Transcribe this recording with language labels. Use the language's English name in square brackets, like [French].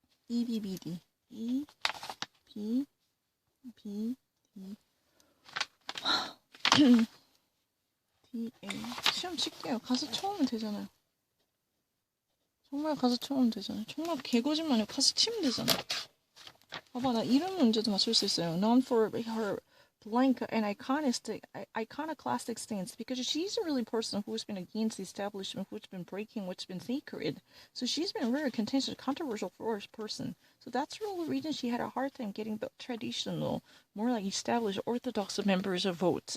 [Korean] EBBD E B B D D A 시험 칠게요. 가서 쳐오면 되잖아요. 정말 가서 쳐오면 되잖아요. 정말 개거짓말 아니고 가서 치면 되잖아요. 봐봐, 나 이런 문제도 맞출 수 있어요. [English] Known for her blank and iconoclastic stance, because she's a really person who's been against the establishment, who's been breaking what's been sacred. So she's been a very contentious, controversial person. So that's the real reason she had a hard time getting the traditional, more like established orthodox members of votes.